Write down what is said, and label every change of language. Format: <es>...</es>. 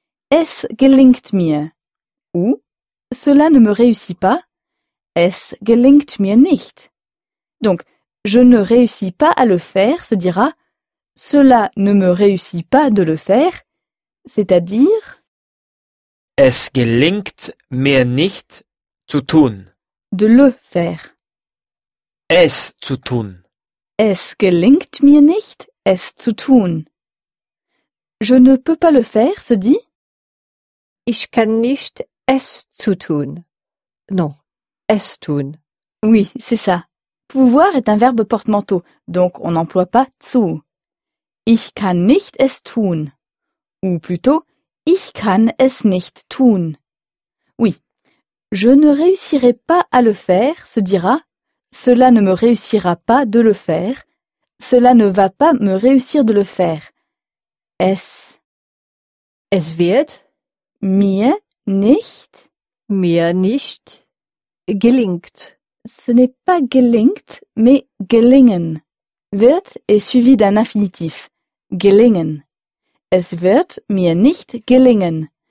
<de>Es gelingt mir.</de> <fr>Ou cela ne me réussit pas.</fr> <de>Es gelingt mir nicht.</de> <fr>Donc, je ne réussis pas à le faire se dira cela ne me réussit pas de le faire, c'est-à-dire</fr> <de>es gelingt mir nicht zu tun.</de> <fr>De le faire.</fr> <de>Es zu tun. Es gelingt mir nicht, es zu tun.</de> <fr>Je ne peux pas le faire se dit</fr> <de>ich kann nicht es zu tun. Non, es tun.</de> <fr>Oui, c'est ça. Pouvoir est un verbe porte-manteau, donc on n'emploie pas zu.</fr> <de>Ich kann nicht es tun.</de> <fr>Ou plutôt,</fr> <de>ich kann es nicht tun.</de> <fr>Oui, je ne réussirai pas à le faire se dira cela ne me réussira pas de le faire. Cela ne va pas me réussir de le faire.</fr> <de>Es. Es wird. Mir. Nicht. Mir nicht. Gelingt.</de> <fr>Ce n'est pas gelingt, mais gelingen. Wird est suivi d'un infinitif.</fr> <de>Gelingen. Es wird mir nicht gelingen.</de>